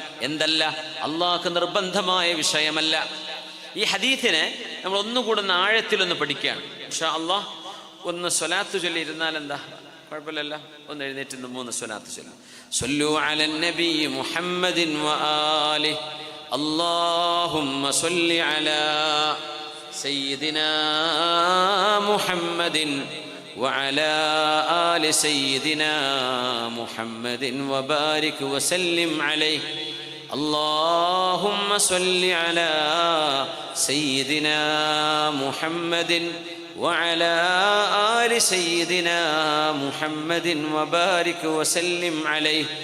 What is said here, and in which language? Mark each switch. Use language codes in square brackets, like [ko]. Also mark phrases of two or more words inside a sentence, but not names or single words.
[ml] എന്തല്ല, അള്ളാഹു നിർബന്ധമായ വിഷയമല്ല. ഈ ഹദീസിനെ നമ്മൾ ഒന്നുകൂടെ ആഴത്തിലൊന്ന് പഠിക്കുകയാണ്. [ar] إن شاء الله [ml] ഒന്ന് സ്വലാത്ത് ചൊല്ലി ഇരുന്നാൽ എന്താ കുഴപ്പമില്ലല്ല. ഒന്ന് എഴുന്നേറ്റ് 3 സ്വലാത്ത് ചൊല്ലും. [ar] صلوا على النبي محمد وآله اللهم صل على سيدنا محمد وعلى آل سيدنا محمد وبارك وسلم عليه. اللهم صل على سيدنا محمد وعلى آل سيدنا محمد وبارك وسلم عليه.